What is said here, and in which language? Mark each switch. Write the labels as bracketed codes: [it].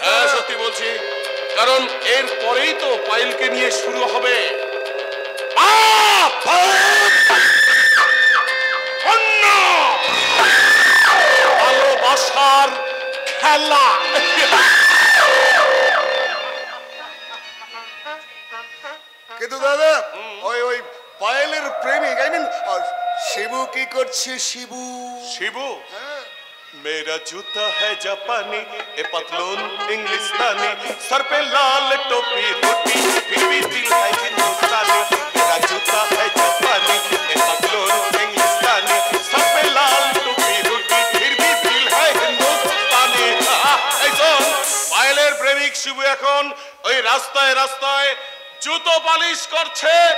[bn] হ্যাঁ, সত্যি বলছি, কারণ এর পরেই তো পাইলকে নিয়ে শুরু হবে অন্য ভালোবাসার খেলা। কিন্তু দাদা, ওই ওই পায়েলের প্রেমিক, আই মিন শিবু কি করছে? শিবু [hi] শিবু मेरा जूता है जापानी, ए पतलून इंग्लिस्तानी, सर पे लाल टोपी रोटी, फिर भी दिल है हिंदुस्तानी। मेरा जूता है जापानी, ए पतलून इंग्लिस्तानी, सर पे लाल टोपी रोटी, फिर भी दिल है हिंदुस्तानी। [bn] এই শোন, পায়েলের প্রেমিক শিবু এখন ওই রাস্তায় রাস্তায় জুতো পালিশ করছে।